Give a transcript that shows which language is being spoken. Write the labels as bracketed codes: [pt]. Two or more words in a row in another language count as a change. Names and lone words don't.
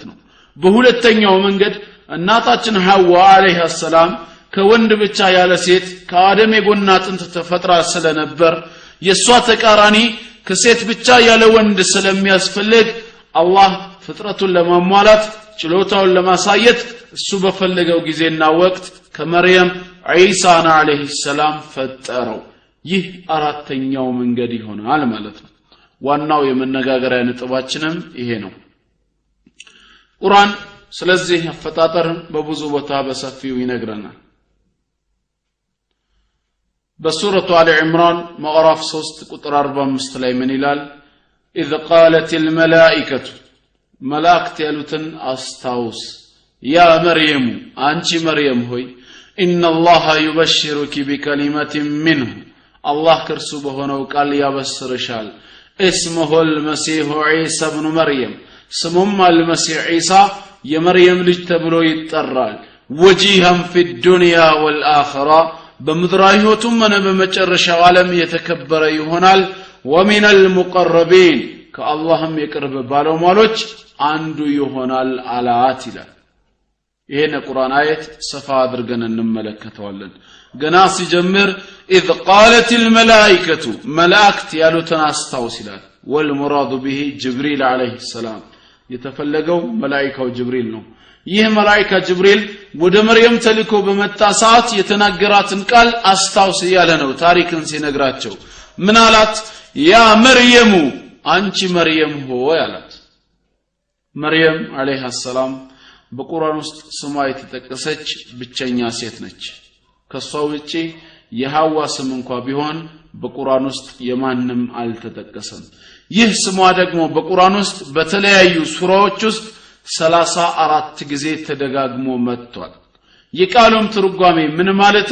[am] ነው በሁለተኛው መንገድ እናታችን ሐዋ [ar] عليها سلام [am] ከወንድ ብቻ ያለ ሴት ከአደም የጎን አጥንት ተፈጥራ ስለነበር የሷ ተቃራኒ ከሴት ብቻ ያለ ወንድ ስለሚያስፈልግ አላህ ፍጥረቱን ለማሟላት ችሎታውን ለማሳየት እሱ በፈለገው ጊዜና ወቅት ከመርየም ዒሳን [ar] عليه سلام [am] ፈጠረው ይህ አራተኛው መንገድ ይሆናል ማለት ነው ዋናው የመነጋገሪያ ነጥባችንም ይሄ ነው ቁርአን ስለዚህ አፈጣጠር በብዙ ቦታ በሰፊው ይነግረናል በሱረቱ አሊ ኢምራን ምዕራፍ 3 ቁጥር 45 ላይ ምን ይላል [ar] إذ قالت الملائكة ملائكة [am] ያሉትን አስታውስ ያ መርየም አንቺ መርየም ሆይ [ar] إن الله يبشرك بكلمة منه الله [am] ከርሱ በሆነው ቃል ያበስርሻል [ar] اسمه المسيح عيسى ابن مريم [am] ስሙም المسيح عيسى የመርየም ልጅ ተብሎ ይጠራል [ar] وجيها في الدنيا والآخرة [am] በምድራዊ ህይወቱም ሆነ በመጨረሻው ዓለም የተከበረ ይሆናል [ar] ومن المقربين [am] ከአላህም የቅርብ ባለሟሎች አንዱ ይሆናል አላት ይላል ይሄን ቁርአን አየት ሰፋ አድርገን እንመለከተዋለን ገና ሲጀምር [ar] اذ قالت الملائكه ملائكه [am] ያሉትን አስታውስ ይላል [ar] والمراد به جبريل عليه السلام [am] የተፈለገው መላእክታው ጅብሪል ነው ይህ መላእክታ ጅብሪል ወደ መርየም ተልኮ በመጣ ሰዓት የተናገራትን ቃል አስታውስ ያለ ነው ታሪክን ሲነግራቸው ምን አላት ያ መርየም አንቺ መርየም ሆይ አላት መርየም [ar] عليها سلام [am] በቁርአን ውስጥ ስሟ የተጠቀሰች ብቸኛ ሴት ነች ከሷ ውጪ የሐዋ ስም እንኳን ቢሆን በቁርአን ውስጥ የማንንም አልተጠቀሰም ይህ ስሟ ደግሞ በቁርአን ውስጥ በተለያዩ ሱራዎች ውስጥ 34 ጊዜ ተደጋግሞ መጥቷል የቃሉም ትርጓሜ ምን ማለት